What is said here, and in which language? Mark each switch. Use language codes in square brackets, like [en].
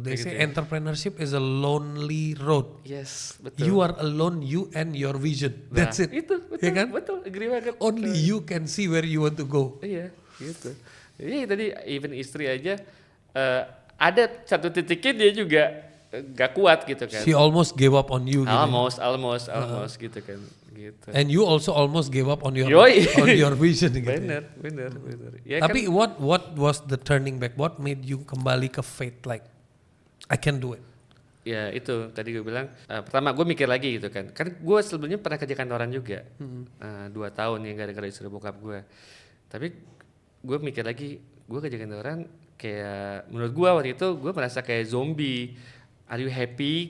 [en] They say entrepreneurship is a lonely road. [id] Yes, betul. [en] You are alone, you and your vision. That's it. [id] Itu betul. Ya kan? Betul. Agree banget. [en] Only you can see where you want to go. [id] Iya, gitu. Jadi tadi even istri aja ada satu titiknya dia juga gak kuat gitu kan. [en] She almost gave up on you. [id] Almost gitu kan. Gitu. [en] And you also almost gave up on your vision gitu. [id] Bener. Ya tapi kan, [en] what was the turning back? What made you [id] kembali ke [en] faith like I can do it? [id] Ya itu tadi gue bilang pertama gue mikir lagi gitu kan. Kan gue sebelumnya pernah kerja kantoran juga 2 tahun ya gara-gara disuruh bokap gue. Tapi gue mikir lagi gue kerja kantoran kayak menurut gue waktu itu gue merasa kayak zombie. [en] Are you happy?